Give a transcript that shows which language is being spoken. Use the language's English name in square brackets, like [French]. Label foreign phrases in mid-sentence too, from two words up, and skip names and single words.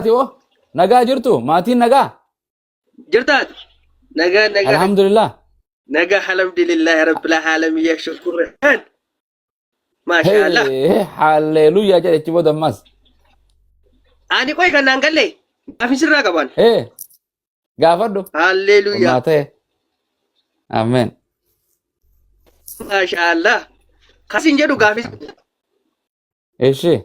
[Oromo] Tio, nagaa jirtu? Maatiin nagaa? Jirtaat? Nagaa. Alhamdulillah. [Arabic] Nagaa الحمد لله رب العالمين يا شكرا. ما شاء الله. [Oromo] Hallelujah jedhe achi booda ammas. Ani koy kan naan galle. Gaafin sirraa qaban. Gaafadhu. Hallelujah. Maa ta'e. Amen. [Arabic] ما شاء الله. [Oromo] Kasin jedhu gaafis. Eshi.